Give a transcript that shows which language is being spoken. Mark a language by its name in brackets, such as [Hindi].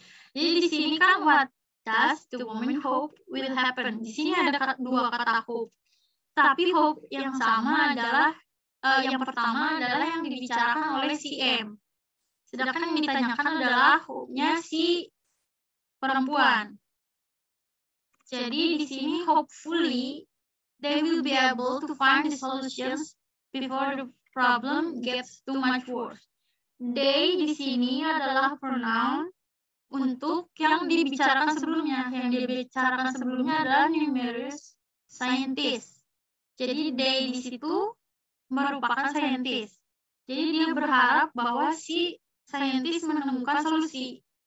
[Indonesian] Jadi di sini kan [English] what does the woman hope will happen? [Indonesian] Di sini ada dua kata hope. Tapi hope yang sama adalah yang pertama adalah yang dibicarakan oleh si M. Sedangkan yang ditanyakan adalah hope-nya si perempuan. Jadi di sini [English] hopefully they will be able to find the solutions before the problem gets too much worse. [Indonesian] They di sini adalah pronoun untuk yang dibicarakan sebelumnya. Yang dibicarakan sebelumnya adalah [English] numerous scientist. [Indonesian] Jadi they di situ merupakan scientist. Jadi dia berharap bahwa si scientist menemukan solusi.